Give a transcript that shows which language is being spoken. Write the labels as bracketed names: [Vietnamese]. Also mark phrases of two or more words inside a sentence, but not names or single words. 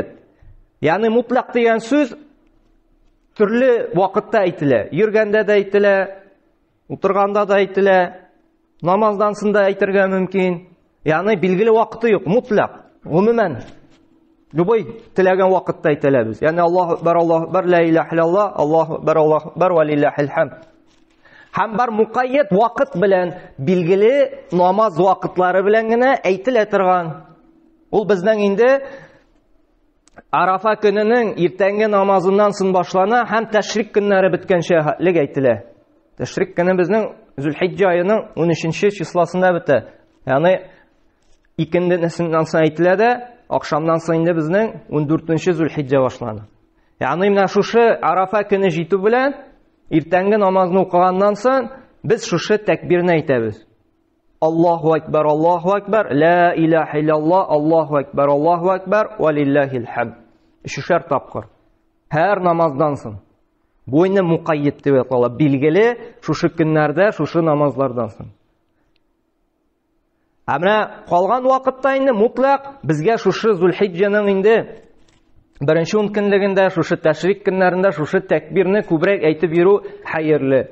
[Tatar] Ягъни мутлак дигән сүз төрле вакытта әйтелә. Йөргәндә дә әйтелә, утырганда да әйтелә, намаздан соң да әйтергә мөмкин. Ягъни билгеле вакыты юк, мутлак. Гомумән любой теләгән вакытта әйтелә без. [Arabic] Ягъни الله أكبر، لا إله إلا الله، الله أكبر ولله الحمد. [Tatar] Һәм бар муқаййид вакыт белән, билгеле намаз вакытлары белән генә әйтелә торган. Ул безнең инде Арафа көненең иртәнге намазыннан соң башлана һәм тәшрик көннәре беткәнчә хәтлек әйтелә. Тәшрик көне безнең Зүлхиҗҗә аеның 13-нче числосында бетә. Ягъни икендесеннән соң әйтелә дә, акшамнан соң инде безнең 14-нче Зүлхиҗҗә башлана. Ягъни менә шушы Арафа көне җитү белән иртәнге намазны укыганнан соң без шушы тәкбирне әйтәбез. [Arabic] الله أكبر، لا إله إلا الله، الله أكبر ولله الحمد. [Tatar] 3 тапкыр. Һәр намаздан соң. Бу инде муқаййид дип атала. Билгеле шушы көннәрдә, шушы намазлардан соң. Менә калган вакытта инде мутлак безгә шушы Зүлхиҗҗәнең инде беренче 10 көнлегендә, шушы тәшрик көннәрендә шушы тәкбирне күбрәк әйтеп йөрү хәерле.